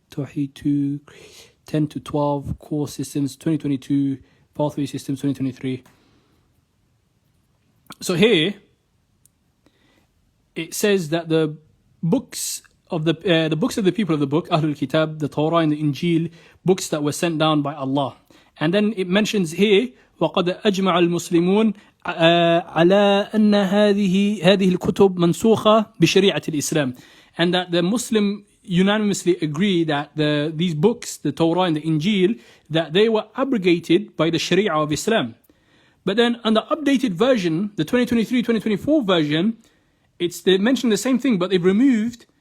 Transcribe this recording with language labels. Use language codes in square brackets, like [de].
[en] Tawheed 2, 10 to 12, Core Systems, 2022, Pathway Systems, 2023. So here, it says that the books of the books of the people of the book, Ahlul Kitab, the Torah and the Injil, books that were sent down by Allah. And then it mentions here, [ar] وَقَدْ أَجْمَعَ الْمُسْلِمُونَ على أن هذه الكتب منسوخة بشريعة الإسلام. [en] And that the Muslim unanimously agree that these books, the Torah and the Injil, that they were abrogated by the Sharia of Islam. But then on the updated version, the 2023-2024 version, they mention the same thing, but they've removed.